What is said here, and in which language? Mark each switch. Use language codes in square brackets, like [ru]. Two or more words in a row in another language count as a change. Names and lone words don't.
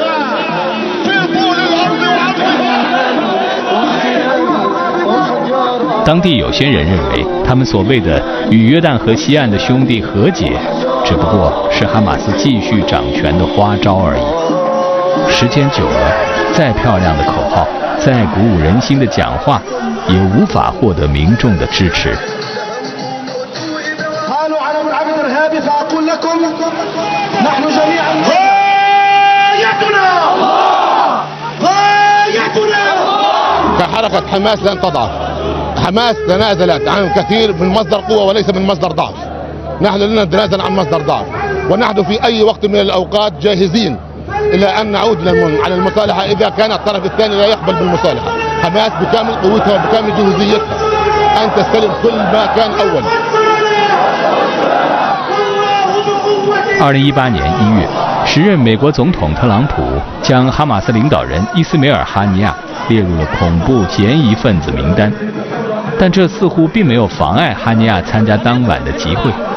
[zh] 当地有些人认为，他们所谓的与约旦河西岸的兄弟和解，只不过是哈马斯继续掌权的花招而已。时间久了，再漂亮的口号，再鼓舞人心的讲话，也无法获得民众的支持。 [ar] فأقول لكم نحن جميعا غايتنا كحركة حماس لن تضعف. حماس تنازلت عن كثير من مصدر قوة وليس من مصدر ضعف. نحن لن نتنازل عن مصدر ضعف، ونحن في أي وقت من الأوقات جاهزين إلى أن نعود على المصالحة إذا كان الطرف الثاني لا يقبل بالمصالحة. حماس بكامل قوتها وبكامل جهوزيتها أن تستلم كل ما كان أول. [zh] 2018 年1月，时任美国总统特朗普将哈马斯领导人伊斯梅尔·哈尼亚列入了恐怖嫌疑分子名单，但这似乎并没有妨碍哈尼亚参加当晚的集会。